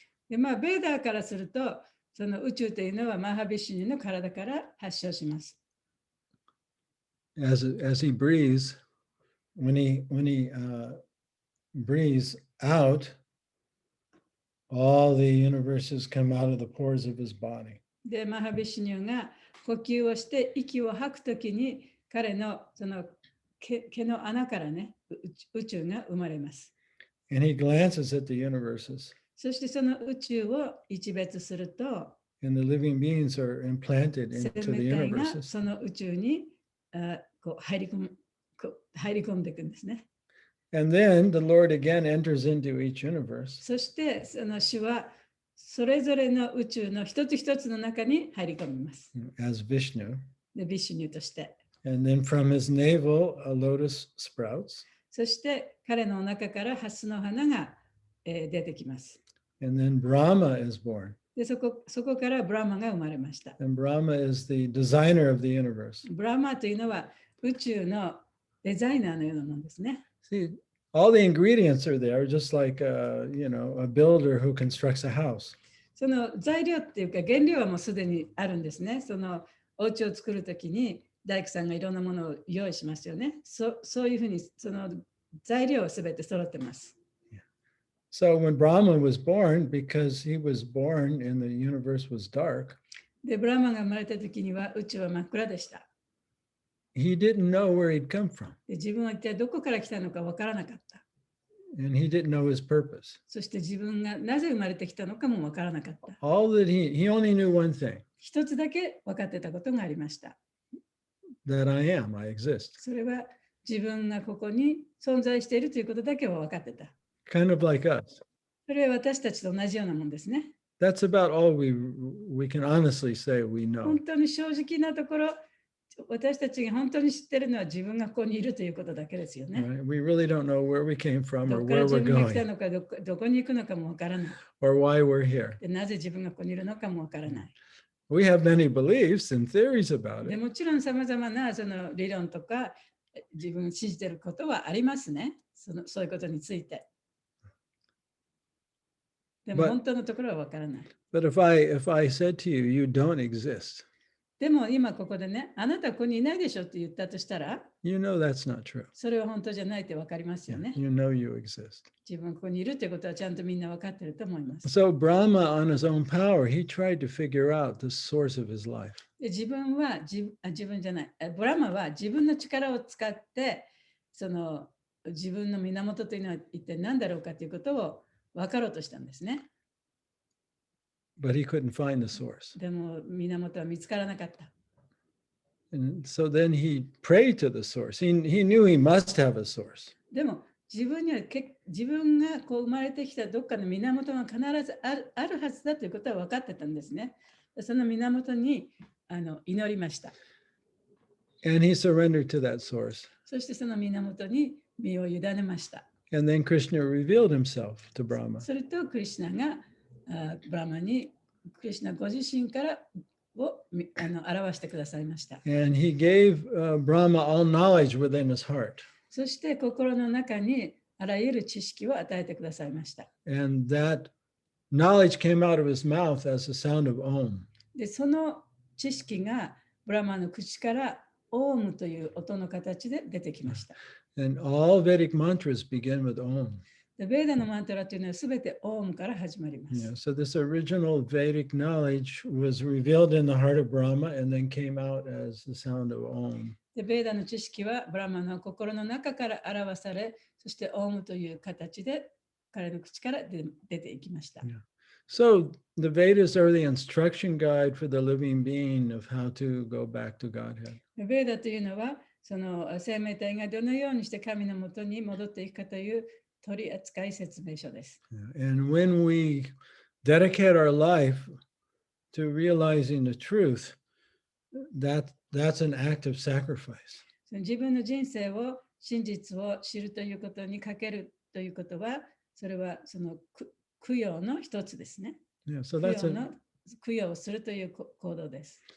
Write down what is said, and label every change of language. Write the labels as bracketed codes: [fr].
[ja] でベーダーからすると、その宇宙というのはマハビシュニの体から発祥します。 [en] As he breathes, when he breathes out, all the universes come out of the pores of his body. [ja] で、マハビシュニが呼吸をして息を吐くときに彼のその毛の穴からね、宇宙が生まれます。 [en] And he glances at the universes. [ja] そしてその宇宙を一別すると、 [en] And the living beings are implanted [ja] 生 [en] into the [ja] 命体が [en] universes. [ja] その宇宙にこう入り込んでいくんですね。 [en] And then the Lord again enters into each universe. [ja] そしてその主はそれぞれの宇宙の一つ一つの中に入り込みます。 [en] As Vishnu. [ja] で、ビシュニュとして。 [en] And then from his navel, a lotus sprouts. [ja] そして彼のお腹からハスの花が、出てきます。 [en] And then Brahma is born. [ja] で、そこからブラマが生まれました。 [en] And Brahma is the designer of the universe. [ja] ブラマというのは宇宙のデザイナーのようなものですね。 [en] See, all the ingredients are there, just like a builder who constructs a house. [ja] その材料っていうか原料はもうすでにあるんですね。そのお家を作るときに大工さんがいろんなものを用意しますよね。そういうふうにその材料はすべて揃ってます。 [en] So when Brahma was born, because he was born and the universe was dark, [ja] で、ブラマが生まれたときには宇宙は真っ暗でした。 [en] he didn't know where he'd come from. [ja] で、自分は一体どこから来たのかわからなかった。 [en] And he didn't know his purpose. [ja] そして自分がなぜ生まれてきたのかもわからなかった。 [en] All that he only knew one thing, [ja] 一つだけ分かってたことがありました。 [en] that I am, I exist. [ja] それは自分がここに存在しているということだけは分かってた。 [en] Kind of like us. [ja] それは私たちと同じようなもんですね。 [en] That's about all we can honestly say we know. [ja] 本当に正直なところ、私たちが本当に知ってるのは自分がここにいるということだけですよね。 [en] Right? We really don't know where we came from [ja] ど [en] or [ja] こから自 [en] we're [ja] 分が来た [en] going [ja] のかどこに行くのかも分からない。 [en] or why we're here. [ja] でなぜ自分がここにいるのかも分からない。 [en] We have many beliefs and theories about [ja] で [en] it. [ja] もちろんさまざまなその理論とか自分を信じていることはありますね。そういうことについて。でも [en] But- [ja] 本当のところは分からない。 [en] But if I said to you, you don't exist, [ja] でも今ここでね、あなたここにいないでしょって言ったとしたら、 [en] you know that's not true. [ja] それは本当じゃないって分かりますよね。 [en] You know you exist. [ja] 自分ここにいるってことはちゃんとみんな分かってると思います。 [en] So Brahma, on his own power, he tried to figure out the source of his life. [ja] で自分は自分じゃない、ブラマは自分の力を使ってその自分の源というのは一体何だろうかということを分かろうとしたんですね。 [en] But he couldn't find the source. [ja] でも源は見つからなかった。 [en] And so then he prayed to the source. He knew he must have a source. [ja] でも自分には自分がこう生まれてきたどっかの源が必ずあるはずだということは分かってたんですね。その源に祈りました。 [en] And he surrendered to that source. [ja] そしてその源に身を委ねました。 [en] And then Krishna revealed himself to Brahma. [ja] それとクリシュナがブラマにクリシュナご自身からを表してくださいました。 [en] And he gave Brahma all knowledge within his heart. [ja] そして心の中にあらゆる知識を与えてくださいました。 [en] And that knowledge came out of his mouth as the sound of Om. [ja] で、その知識がブラマの口からオームという音の形で出てきました。 [en] And all Vedic mantras begin with Om. [ja] で、ベーダのマントラというのはすべてオームから始まります。 [en] Yeah, so this original Vedic knowledge was revealed in the heart of Brahma and then came out as the sound of Om. [ja] で、ベーダの知識はブラマの心の中から表され、そしてオームという形で彼の口から出ていきました。 [en] Yeah. So the Vedas are the instruction guide for the living being of how to go back to Godhead. [ja] ベーダというのは、その生命体がどのようにして神のもとに戻っていくかという取扱説明書です。 [en] Yeah. And when we dedicate our life to realizing the truth, that's an act of sacrifice. [ja] 自分の人生を真実を知るということにかけるということは、それはその供養の一つですね。 [en] Yeah, so [ja] 供養をするという行動です。